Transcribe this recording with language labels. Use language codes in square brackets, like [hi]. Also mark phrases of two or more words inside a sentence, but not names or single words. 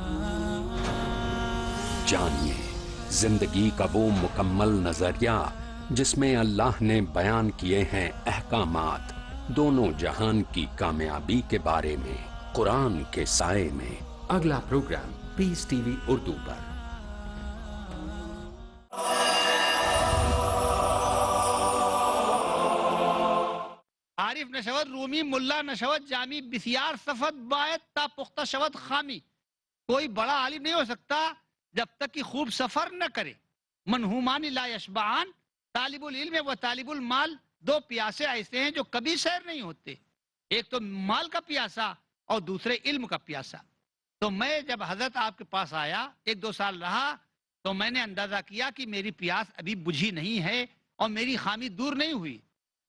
[ur] جانیے زندگی کا وہ مکمل نظریہ جس میں اللہ نے بیان کیے ہیں احکامات، دونوں جہان کی کامیابی کے بارے میں، قرآن کے سائے میں۔ اگلا پروگرام پیس ٹی وی اردو پر۔ [fa] عارف نشود رومی، ملا نشود جامی، بسیار صفت باید تا پختہ شود خامی۔ [ur] کوئی بڑا عالم نہیں ہو سکتا جب تک کہ خوب سفر نہ کرے۔ [ar] منہومان لا یشبعان، طالب العلم و طالب المال، [ur] دو پیاسے ایسے ہیں جو کبھی سیر نہیں ہوتے، ایک تو مال کا پیاسا اور دوسرے علم کا پیاسا۔ تو میں جب حضرت آپ کے پاس آیا، 1-2 سال رہا، تو میں نے اندازہ کیا کہ میری پیاس ابھی بجھی نہیں ہے اور میری خامی دور نہیں ہوئی۔